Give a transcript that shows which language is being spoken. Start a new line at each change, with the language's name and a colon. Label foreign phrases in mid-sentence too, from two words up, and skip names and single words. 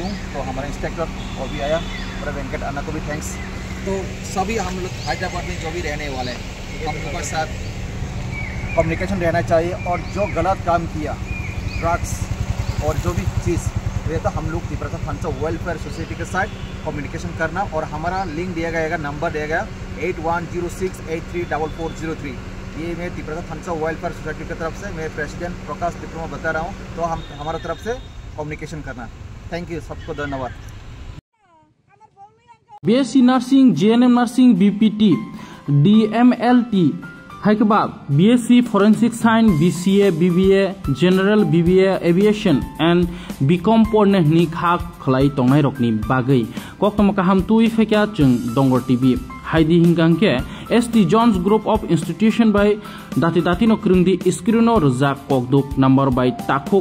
Hindi: तो हमारा इंस्पेक्टर और भी आया और वेंकट अन्ना को भी थैंक्स तो सभी हम लोग हैदराबाद में जो भी रहने वाले हैं हम लोग के साथ कम्युनिकेशन रहना चाहिए, और जो गलत काम किया ड्रग्स और जो भी चीज़ ये तो हम लोग त्रिपुरा फंड्स वेलफेयर सोसाइटी के साथ कम्युनिकेशन करना, और हमारा लिंक दिया गया, नंबर दिया गया 8106834403। ये मैं त्रिपुरा फंड्स वेलफेयर सोसाइटी की तरफ से मैं प्रेसिडेंट प्रकाश डिप्लोमा बता रहा हूँ, तो हम हमारा तरफ से कम्युनिकेशन करना।
English: thank you,
Hindi: सबको धन्यवाद।
Kok Borok: BSc Nursing, GNM Nursing, BPT, DMLT, हाइकबा BSc Forensic Science, BCA, BBA, General BBA, Aviation and BCom porne ni khak khlai tongnai rokni bagai koktoma kaham tui fekya chung Dongor TV haidi hingangke ST Jones Group of Institution by dati no krungdi iskrino rojak kokduk number by takuk